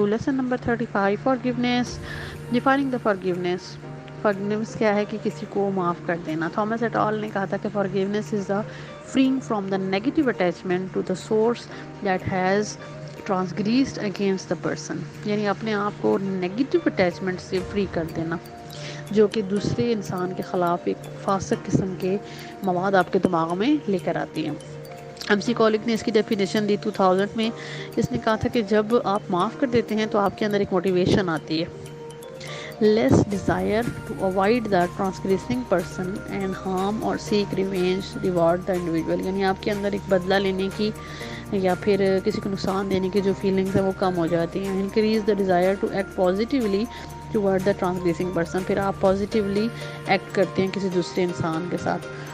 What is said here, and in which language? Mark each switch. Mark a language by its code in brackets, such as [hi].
[en] Lesson number 35, forgiveness. Defining the forgiveness. [ur] Forgiveness کیا ہے کہ کسی کو معاف کر دینا. [en] Thomas et al [ur] نے کہا تھا کہ [en] forgiveness is the freeing from the negative attachment to the source that has transgressed against the person. [ur] یعنی اپنے آپ کو نیگیٹو اٹیچمنٹ سے فری کر دینا جو کہ دوسرے انسان کے خلاف ایک فاسق قسم کے مواد آپ کے دماغ میں لے کر آتی ہیں. MC کولک نے اس کی ڈیفینیشن دی 2000 میں. اس نے کہا تھا کہ جب آپ معاف کر دیتے ہیں تو آپ کے اندر ایک موٹیویشن آتی ہے. [en] Less desire to avoid the transgressing person and harm or seek revenge reward the individual. [ur] یعنی آپ کے اندر ایک بدلہ لینے کی یا پھر کسی کو نقصان دینے کی جو فیلنگس ہیں وہ کم ہو جاتی ہیں. [en] Increase the desire to act positively toward the transgressing person. [ur] پھر آپ پازیٹیولی ایکٹ کرتے ہیں کسی دوسرے انسان کے ساتھ.